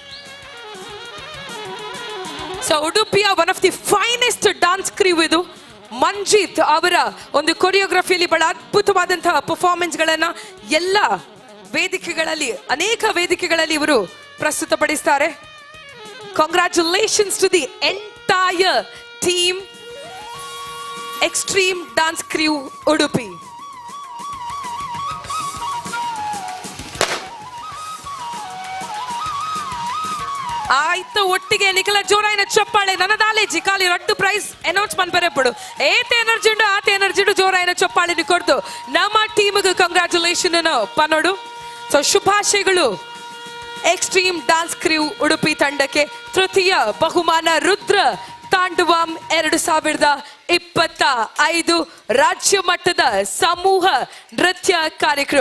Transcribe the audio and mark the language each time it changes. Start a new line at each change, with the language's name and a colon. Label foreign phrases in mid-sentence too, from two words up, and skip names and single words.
Kannada: ಸೊ ಉಡುಪಿಯ
English: one of the finest dance crew
Kannada: ಇದು. ಮಂಜಿತ್ ಅವರ ಒಂದು ಕೊರಿಯೋಗ್ರಫಿಯಲ್ಲಿ ಬಹಳ ಅದ್ಭುತವಾದಂತಹ ಪರ್ಫಾರ್ಮೆನ್ಸ್ ಗಳನ್ನ ಎಲ್ಲ ವೇದಿಕೆಗಳಲ್ಲಿ ಅನೇಕ ವೇದಿಕೆಗಳಲ್ಲಿ ಇವರು ಪ್ರಸ್ತುತಪಡಿಸ್ತಾರೆ.
English: Congratulations to the entire team, Extreme Dance Crew Udupi.
Tulu: ಆಯ್ತು, ಒಟ್ಟಿಗೆ ನಿಖಲ ಜೋರಾಯಿನ ಚಪ್ಪಾಳೆ. ನನ್ನ ದಾಲೇಜಿ ಖಾಲಿ 2 ಪ್ರೈಸ್ ಅನೌನ್ಸ್ ಮಾಡ್ಬರಪಡು. ಏತೆ ಎನರ್ಜಿ ಉಂಡು ಆತ ಎನರ್ಜಿ ಉಂಡು ಜೋರಾಯಿನ ಚಪ್ಪಾಳೆ ಕೊಡ್ದು ನಮ್ಮ ಟೀಮ್ಗೆ ಕಂಗ್ರಾಚುಲೇಷನ್ ಪನ್ನೋಡು.
Kannada: ಸೊ ಶುಭಾಶಯಗಳು ಎಕ್ಸ್ಟ್ರೀಮ್ ಡಾನ್ಸ್ ಕ್ರ್ಯೂ ಉಡುಪಿ ತಂಡಕ್ಕೆ. ತೃತೀಯ ಬಹುಮಾನ ರುದ್ರ ತಾಂಡವಂ 2025 ರಾಜ್ಯ ಮಟ್ಟದ ಸಮೂಹ ನೃತ್ಯ ಕಾರ್ಯಕ್ರಮ.